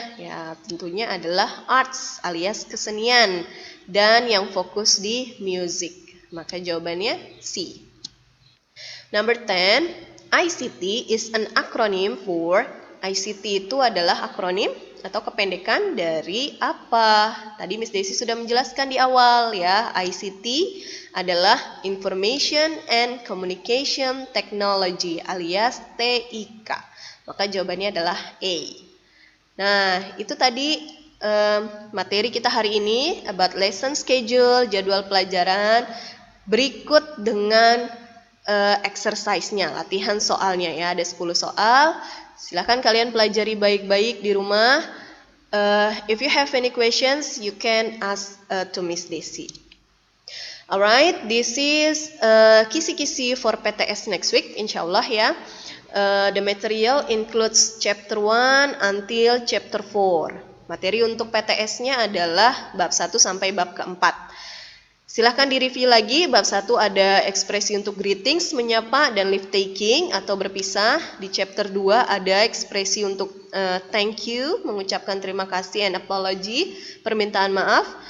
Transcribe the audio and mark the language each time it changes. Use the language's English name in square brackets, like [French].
[Indonesian] Ya, tentunya adalah arts alias kesenian dan yang fokus di music. Maka jawabannya C. [English] Number 10, ICT is an acronym for. [Indonesian] ICT itu adalah akronim atau kependekan dari apa? Tadi Miss Desi sudah menjelaskan di awal ya, ICT adalah Information and Communication Technology alias TIK. Maka jawabannya adalah A. Nah, itu tadi materi kita hari ini [English] about lesson schedule, [Indonesian] jadwal pelajaran. Berikut dengan exercise-nya, latihan soalnya ya, ada 10 soal. Silahkan kalian pelajari baik-baik di rumah. [English] If you have any questions, you can ask to Miss Desi. Alright, this is kisi-kisi for PTS next week, [Indonesian] insyaallah ya. [English] The material includes chapter 1 until chapter 4. [Indonesian] Materi untuk PTS-nya adalah bab 1 sampai bab keempat. Silahkan direview lagi, bab 1 ada ekspresi untuk greetings, menyapa, dan leave taking atau berpisah. Di chapter 2 ada ekspresi untuk thank you, mengucapkan terima kasih [English] and apology, [Indonesian] permintaan maaf.